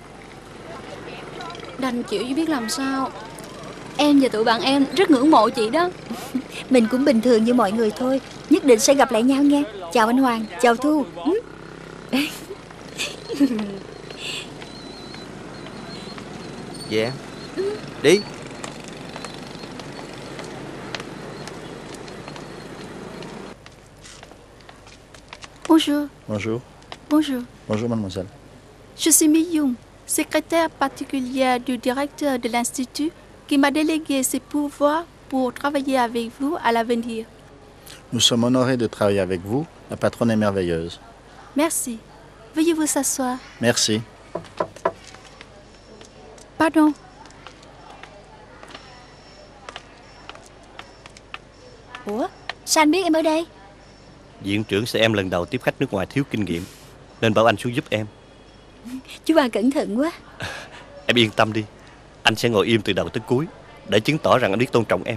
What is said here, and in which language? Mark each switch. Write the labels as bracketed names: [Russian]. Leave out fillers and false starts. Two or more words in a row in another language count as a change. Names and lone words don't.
[Vietnamese] đành chịu chứ biết làm sao. Em và tụi bạn em rất ngưỡng mộ chị đó. Mình cũng bình thường như mọi người thôi. Nhất định sẽ gặp lại nhau nha. Chào anh Hoàng, chào Thu. Dạ. Đi. [French] Bonjour. Bonjour. Bonjour. Bonjour, mademoiselle. Je suis Mi Young, secrétaire particulière du directeur de l'Institut qui m'a délégué ses pouvoirs pour travailler avec vous à l'avenir. Nous sommes honorés de travailler avec vous. La patronne est merveilleuse. Merci. Veuillez vous asseoir. Merci. Pardon. [Vietnamese] Ủa, sao anh biết em ở đây? Viện trưởng sẽ em lần đầu tiếp khách nước ngoài thiếu kinh nghiệm, nên bảo anh xuống giúp em. Chú ba cẩn thận quá. Em yên tâm đi, anh sẽ ngồi im từ đầu tới cuối để chứng tỏ rằng anh biết tôn trọng em.